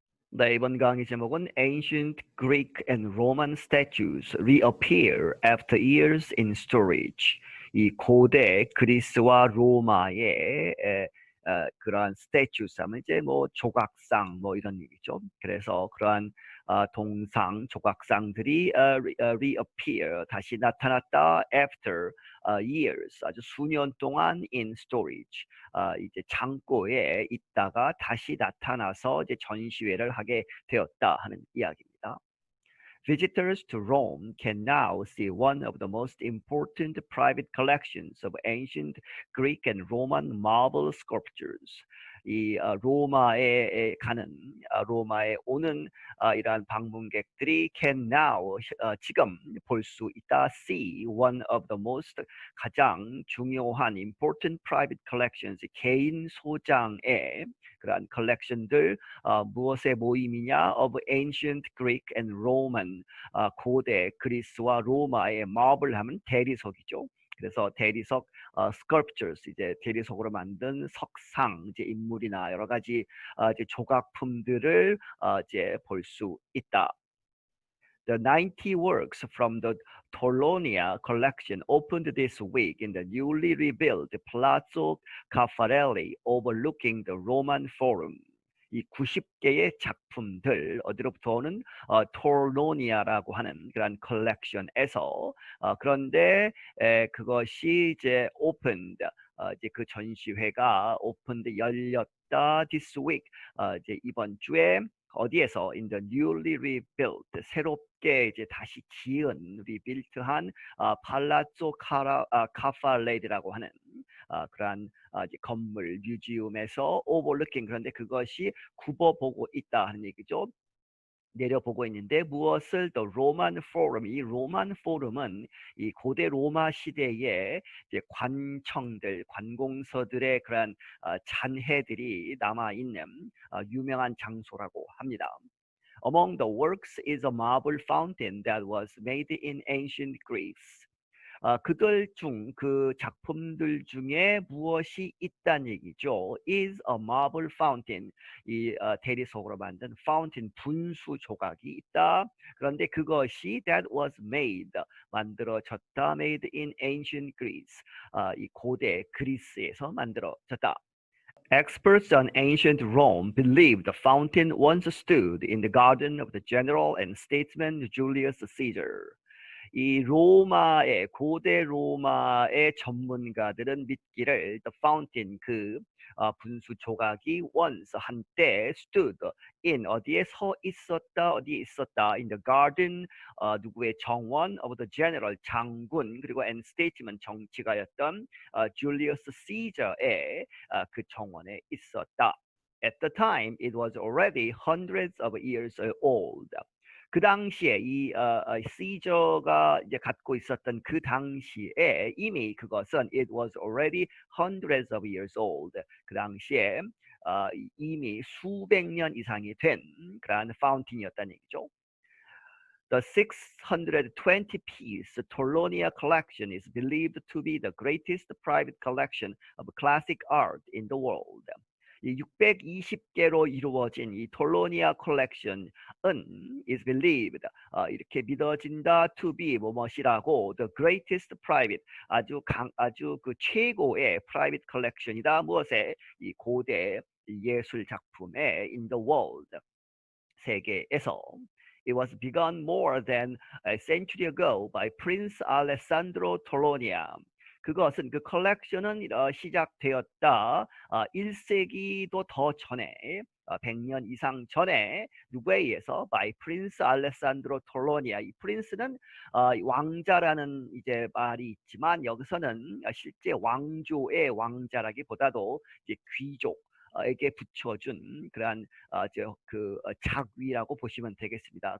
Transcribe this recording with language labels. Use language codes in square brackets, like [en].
[ko] 네, 이번 강의 제목은 [en] Ancient Greek and Roman statues reappear after years in storage. [ko] 이 고대 그리스와 로마의 그러한 statues 하면 이제 뭐 조각상 뭐 이런 얘기죠. 그래서 그러한 동상 조각상들이 [en] reappear [ko] 다시 나타났다 [en] after years [ko] 아주 수년 동안 [en] in storage. [ko] 이제 창고에 있다가 다시 나타나서 이제 전시회를 하게 되었다 하는 이야기입니다. [en] Visitors to Rome can now see one of the most important private collections of ancient Greek and Roman marble sculptures. [ko] 이 로마에 가는 로마에 오는 이러한 방문객들이 [en] can now [ko] 지금 볼 수 있다 [en] see one of the most [ko] 가장 중요한 [en] important private collections [ko] 개인 소장의 그러한 컬렉션들 무엇의 모임이냐 [en] of ancient Greek and Roman [ko] 고대 그리스와 로마의 marble 하면 대리석이죠. 그래서 대리석 sculptures 이제 대리석으로 만든 석상 이제 인물이나 여러 가지 이제 조각품들을 이제 볼 수 있다. [en] The 90 works from the Torlonia collection opened this week in the newly rebuilt Palazzo Caffarelli overlooking the Roman Forum. [ko] 이 90개의 작품들 어디로부터 오는 톨로니아라고 하는 그런 컬렉션에서 그런데 그것이 이제 [en] opened [ko] 이제 그 전시회가 opened 열렸다 [en] this week [ko] 이제 이번 주에 어디에서 [en] in the newly rebuilt [ko] 새롭게 이제 다시 지은 리빌트한 팔라조 카파레디라고 하는 그러한 이제 건물 뮤지엄에서 [en] overlooking [ko] 그런데 그것이 굽어보고 있다 하는 얘기죠. 내려보고 있는데 무엇을 [en] the Roman Forum [ko] 이 로만 포럼은 이 고대 로마 시대의 이제 관청들 관공서들의 그런 잔해들이 남아 있는 유명한 장소라고 합니다. [en] Among the works is a marble fountain that was made in ancient Greece. [ko] 그들 중 그 작품들 중에 무엇이 있다는 얘기죠. [en] is a marble fountain. [ko] 이 대리석으로 만든 fountain 분수 조각이 있다. 그런데 그것이 [en] that was made [ko] 만들어졌다. [en] made in ancient Greece. [ko] 이 고대 그리스에서 만들어졌다. [en] Experts on ancient Rome believe the fountain once stood in the garden of the general and statesman Julius Caesar. [ko] 이 로마의 고대 로마의 전문가들은 믿기를 [en] the fountain [ko] 그 분수 조각이 [en] once [ko] 한때 [en] stood in [ko] 어디에 서 있었다 어디에 있었다 [en] in the garden [ko] 누구의 정원 [en] of the general [ko] 장군 그리고 [en] and statesman [ko] 정치가였던 Julius Caesar의 그 정원에 있었다. [en] At the time it was already hundreds of years old. [ko] 그 당시에 이 시저가 이제 갖고 있었던 그 당시에 이미 그것은 [en] it was already hundreds of years old. [ko] 그 당시에 이미 수백 년 이상이 된 그러한 파운틴이었다는 얘기죠. [en] The 620-piece Torlonia collection is believed to be the greatest private collection of classic art in the world. [ko] 이 620개로 이루어진 이 톨로니아 컬렉션은 [en] is believed [ko] 이렇게 믿어진다 [en] to be [ko] 뭐뭐이라고 [en] the greatest private [ko] 아주 그 최고의 private collection이다 무엇에 이 고대 예술 작품에 [en] in the world [ko] 세계에서 [en] It was begun more than a century ago by Prince Alessandro Torlonia. [ko] 그것은 그 컬렉션은 시작되었다. 1세기도 더 전에 100년 이상 전에 누구에 의해서 [en] by Prince Alessandro Torlonia. [ko] 이 프린스는 왕자라는 이제 말이 있지만 여기서는 실제 왕조의 왕자라기보다도 이제 귀족 에게 붙여준 그러한 그 작위라고 보시면 되겠습니다.